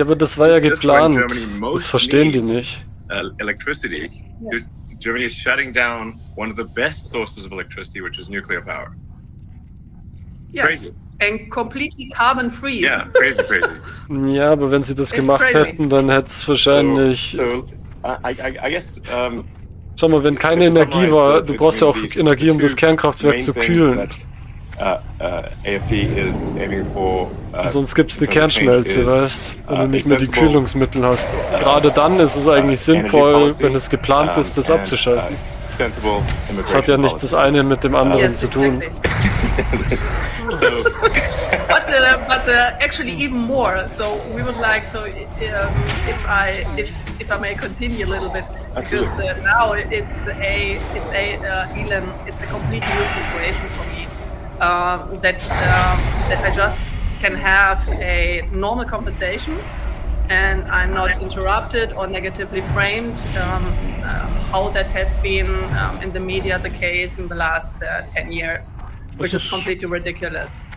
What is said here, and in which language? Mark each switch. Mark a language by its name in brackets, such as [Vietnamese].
[German] Ja, aber das war ja geplant. Das verstehen die nicht. [English] Electricity. Yes. Germany is shutting down one of the best sources of electricity, which is nuclear power. Yes. Crazy. And completely carbon free. Yeah, crazy. [German] Ja, aber wenn sie das gemacht hätten, dann hätte es wahrscheinlich... [English] I guess, [German] schau mal, wenn keine Energie war, du brauchst ja auch Energie, um das Kernkraftwerk zu kühlen. [English] AFD is aiming for, [German] sonst gibt es die Kernschmelze, weißt, wenn du nicht mehr die Kühlungsmittel hast. Gerade dann ist es eigentlich sinnvoll, wenn es geplant ist, das abzuschalten. Das hat ja nichts das eine mit dem anderen zu tun. [English] But actually even more. So we would like if I may continue a little bit, because now it's a complete new situation for me. That I just can have a normal conversation and I'm not interrupted or negatively framed, how that has been in the media the case in the last 10 years, which is completely ridiculous.